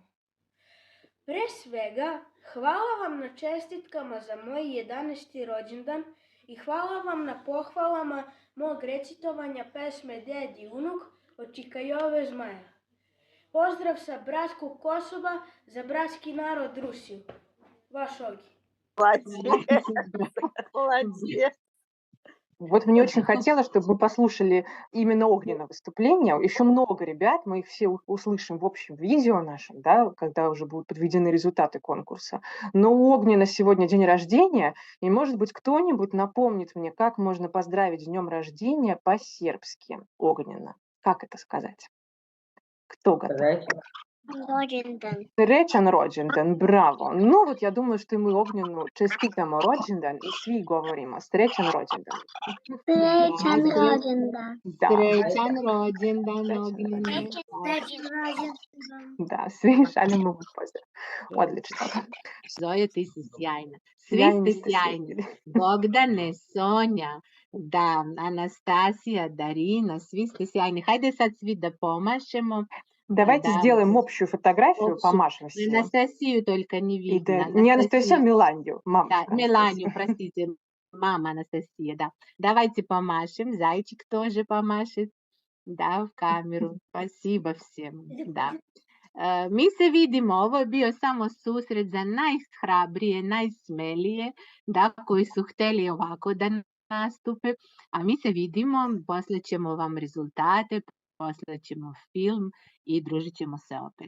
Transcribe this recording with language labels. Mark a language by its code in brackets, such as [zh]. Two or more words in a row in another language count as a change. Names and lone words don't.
[sr] Pre svega, hvala vam na čestitkama za moj 11. rođendan i hvala vam na pohvalama mog recitovanja pesme Ded i unuk od Čikajove Zmaja. Pozdrav sa bratskog Kosova za bratski narod Rusiju. Vaš Ogi. [ru] Молодец. Вот мне очень хотелось, чтобы мы послушали именно Огнена выступление. Еще много ребят, мы их все услышим в общем видео нашем, да, когда уже будут подведены результаты конкурса. Но у Огнена сегодня день рождения, и, может быть, кто-нибудь напомнит мне, как можно поздравить с днем рождения по-сербски Огнена. Как это сказать? Кто готов? [sr] Rođendan. Srećan rođendan, bravo. No, [ru] вот я думаю, что мы Огнену [sr] čestitamo rođendan i svi govorimo srećan rođendan. Srećan rođendan. Da. Srećan rođendan, Ognjene. Da, svi šaljemo mu pozdrav. Odlično. Zoja, ti si sjajna. Sjajni Svi ste ste sjajni. svi. Bogdane, Sonja, da, Anastasija, Darina, svi ste sjajni. Hajde sad svi da pomašemo. [ru] Давайте Да. сделаем общую фотографию, Общую. помашем всем. Анастасию только не И видно. да, не Анастасию, а Миландию. Да, Мамушка Меланию, Анастасия. простите. Мама Анастасия, да. Давайте помашем. Зайчик тоже помашет. Да, в камеру. Спасибо всем. Да. [sr] Mi se vidimo, ovo je bio samo susret za najhrabrije, najsmelije, da, koji su hteli ovako da nastupe, a mi se vidimo, poslaćemo vam rezultate, poslaćemo film i družit ćemo se opet.